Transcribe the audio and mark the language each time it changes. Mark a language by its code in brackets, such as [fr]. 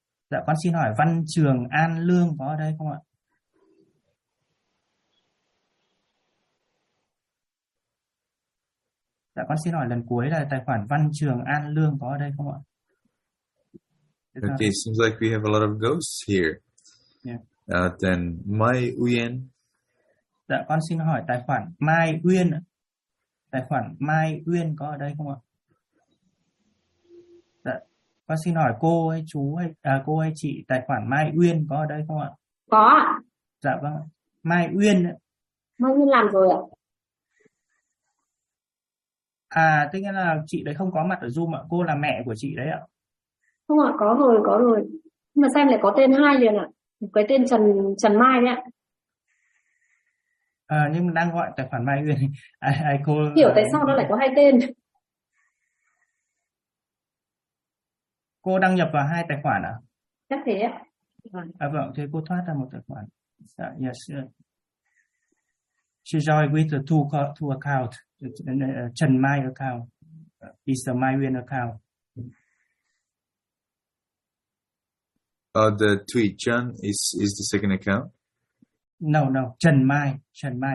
[vi] Dạ, con xin hỏi Văn Trường An Lương có ở đây không ạ? Dạ, con xin hỏi lần cuối là tài khoản Văn Trường An Lương có ở đây không ạ? [en] Okay, seems like we have a lot of ghosts here. Yeah. Then Mai Uyên. [vi] Dạ, con xin hỏi tài khoản Mai Uyên. Tài khoản Mai Uyên có ở đây không ạ? Dạ, Con xin hỏi cô hay chú hay cô hay chị tài khoản Mai Uyên có ở đây không ạ? Có. Dạ vâng ạ. Mai Uyên ạ. Mai Uyên làm rồi ạ. À, tức là chị đấy không có mặt ở Zoom ạ, cô là mẹ của chị đấy ạ. Không ạ, có rồi, có rồi. Nhưng mà xem lại có tên hai liền ạ. Cái tên Trần Trần Mai đấy ạ. À, nhưng đang gọi tài khoản Mai Uyên ai cô Hiểu tại sao nó lại có hai tên. cô đăng nhập vào hai tài khoản Chắc thế ạ. à? Vâng, thế cô thoát ra một tài khoản. [en] Yes. She joined with the two account, Trần Mai account, is the Mai Uyên account. The Thủy Trân is the second account. No, no, Trần Mai, Trần Mai,